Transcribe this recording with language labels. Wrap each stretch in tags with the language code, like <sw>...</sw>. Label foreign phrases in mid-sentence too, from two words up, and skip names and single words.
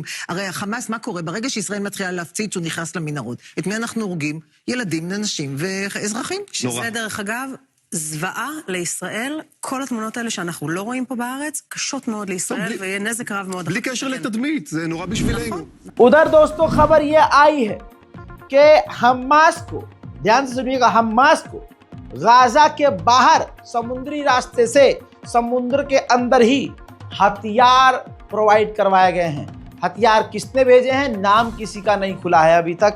<he>הרי החמאס, מה קורה? ברגע שישראל מתחילה להפציץ, הוא נכנס למנהרות. את מי אנחנו הורגים? ילדים, נשים ואזרחים. שזה דרך אגב, זוועה לישראל, כל התמונות האלה שאנחנו לא רואים פה בארץ, קשות מאוד לישראל, ויהיה נזק רב מאוד. בלי קשר לתדמית, זה נורא בשבילנו.</he> <hi>उधर दोस्तों खबर ये आई है कि हमास को, ध्यान से सुनिएगा, हमास को गाजा के बाहर समुद्री रास्ते से समुद्र के अंदर ही हथियार प्रोवाइड करवाए गए हैं। हथियार किसने भेजे हैं, नाम किसी का नहीं खुला है अभी तक।</hi>